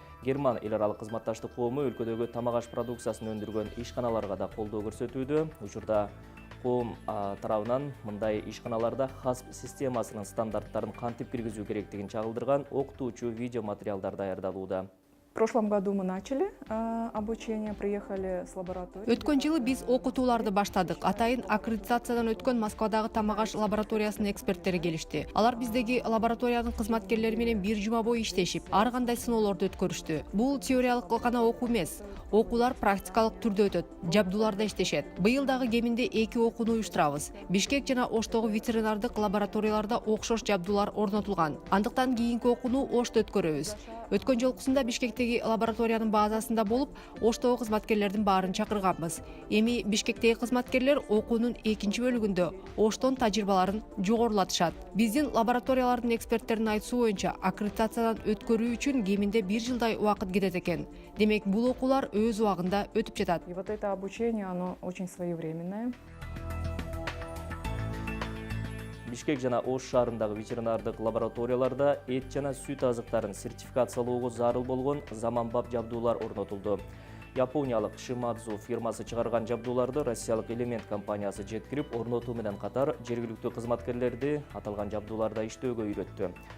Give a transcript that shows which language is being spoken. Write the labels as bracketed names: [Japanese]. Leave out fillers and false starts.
[Kyrgyz] Герман эл аралык кызматташтык коому өлкөдөгү тамак аш продукциясын өндүргөн ишканаларга да колдоо көрсөтүүдө. Учурда коом тарабынан мындай ишканаларда ХАСП системасынын стандарттарын кантип киргизүү керектигин чагылдырган окутуучу видео материалдар даярдалууда. [Russian] В прошлом году мы начали обучение, приехали с лаборатории. [Kyrgyz] Өткөн жылы биз окутууларды баштадык. Атайын аккредитациядан өткөн Москвадагы тамак аш лабораториясынын эксперттери келишти. Алар биздеги лабораториянын кызматкерлери менен бир жума бою иштешип, ар кандай сыноолорду өткөрүштү. Бул теориялык гана окуу эмес. Окуулар практикалык түрдө өтөт. Жабдууларда иштешет. Быйыл дагы кеминде 2 окууну уюштурабыз. Бишкек жана Оштогу ветеринардык лабораторияларда окшош жабдуулар орнотулган. Андыктан кийинки окууну Ошто өткөрөбүз. Өткөн жолкусунда Бишкектеги лабораториянын базасында болуп, Оштогу кызматкерлердин баарын чакырганбыз. Эми Бишкектеги кызматкерлер окуунун экинчи бөлүгүндө Оштон тажрыйбаларын жогорулатышат. Биздин лабораториялардын эксперттеринин айтуусу боюнча, аккредитациядан өткөрүү үчүн кеминде 1 жылдай убакыт кетет экен. Демек, бул окуулар өз убагында өтүп жатат. [Russian] И вот это обучение, оно очень своевременное. [Kyrgyz] Бишкек жана Ош шаарындагы ветеринардык лабораторияларда эт жана сүт азыктарын сертификациялоого зарыл болгон заманбап жабдуулар орнотулду. Япониялык Shimadzu фирмасы чыгарган жабдууларды россиялык Элемент компаниясы жеткирип, орнотуу менен катар жергиликтүү кызматкерлерди аталган жабдууларда иштөөгө үйрөттү.